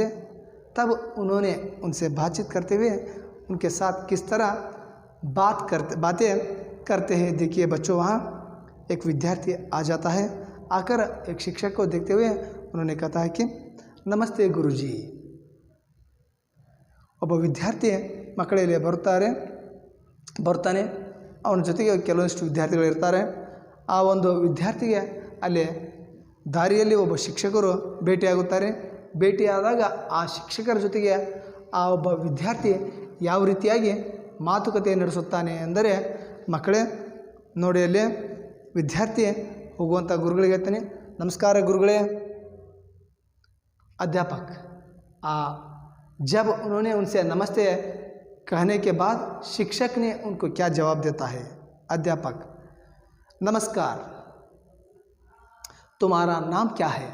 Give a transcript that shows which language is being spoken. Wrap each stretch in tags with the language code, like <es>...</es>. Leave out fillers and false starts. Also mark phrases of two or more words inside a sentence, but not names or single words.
<hi>तब उन्होंने उनसे बातचीत करते हुए उनके साथ किस तरह बातें करते हैं। देखिए बच्चों, वहाँ एक विद्यार्थी आ जाता है, आकर एक शिक्षक को देखते हुए उन्होंने कहता है कि नमस्ते गुरुजी।</hi> <kn>ಒಬ್ಬ ವಿದ್ಯಾರ್ಥಿ ಮಕ್ಕಳಲ್ಲಿ ಬರ್ತಾನೆ, ಅವನ ಜೊತೆಗೆ ಕೆಲವೊಂದಿಷ್ಟು ವಿದ್ಯಾರ್ಥಿಗಳು ಇರ್ತಾರೆ. ಆ ಒಂದು ವಿದ್ಯಾರ್ಥಿಗೆ ಅಲ್ಲಿ ದಾರಿಯಲ್ಲಿ ಒಬ್ಬ ಶಿಕ್ಷಕರು ಭೇಟಿಯಾಗುತ್ತಾರೆ. ಭೇಟಿಯಾದಾಗ ಆ ಶಿಕ್ಷಕರ ಜೊತೆಗೆ ಆ ಒಬ್ಬ ವಿದ್ಯಾರ್ಥಿ ಯಾವ ರೀತಿಯಾಗಿ ಮಾತುಕತೆ ನಡೆಸುತ್ತಾನೆ ಅಂದರೆ, ಮಕ್ಕಳೇ ನೋಡಿ, ಅಲ್ಲಿ ವಿದ್ಯಾರ್ಥಿ ಹೋಗುವಂಥ ಗುರುಗಳಿಗೆ ಹೇಳ್ತಾನೆ, ನಮಸ್ಕಾರ ಗುರುಗಳೇ.</kn> <hi>अध्यापक जब उन्होंने उनसे नमस्ते कहने के बाद शिक्षक ने उनको क्या जवाब देता है? अध्यापक, नमस्कार, तुम्हारा नाम क्या है?</hi>